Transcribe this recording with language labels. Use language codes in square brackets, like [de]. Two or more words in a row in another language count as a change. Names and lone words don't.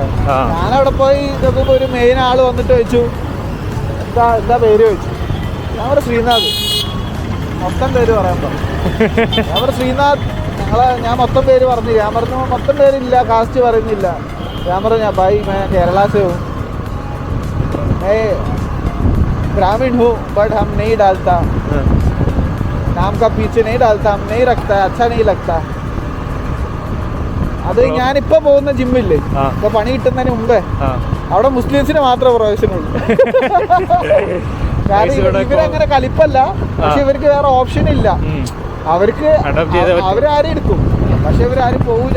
[ml] ഞാനവിടെ പോയി നോക്കുമ്പോൾ ഒരു മെയിൻ ആൾ വന്നിട്ട് ചോദിച്ചു എന്താ പേര് ചോദിച്ചു. ഞാൻ പറഞ്ഞു ശ്രീനാഥ്. മൊത്തം പേര് പറയാൻ പറഞ്ഞു. ഞാൻ പറഞ്ഞു ശ്രീനാഥ്, ഞാൻ മൊത്തം പേര് പറഞ്ഞില്ല. ഞാൻ പറഞ്ഞു മൊത്തം പേരില്ല, കാസ്റ്റ് പറയുന്നില്ല. ഞാൻ പറഞ്ഞു [hi] ഭാई मैं केरला से हूँ, मैं ग्रामीण हूँ, बट हम नहीं डालता, नाम का पीछे नहीं डालता, हम नहीं रखता, अच्छा नहीं लगता. [ml] അത് ഞാനിപ്പോ പോകുന്ന ജിമ്മില്ലേ, ഇപ്പൊ പണി കിട്ടുന്നതിന് മുമ്പേ അവിടെ മുസ്ലിംസിന് മാത്രമേ പ്രവേശനമുള്ളൂ. കാരണം ഇവരങ്ങനെ കലിപ്പല്ല, പക്ഷെ ഇവർക്ക് വേറെ ഓപ്ഷൻ ഇല്ല. അവർക്ക് അവരാരും എടുക്കും, പക്ഷെ ഇവരാരും പോവില്ല.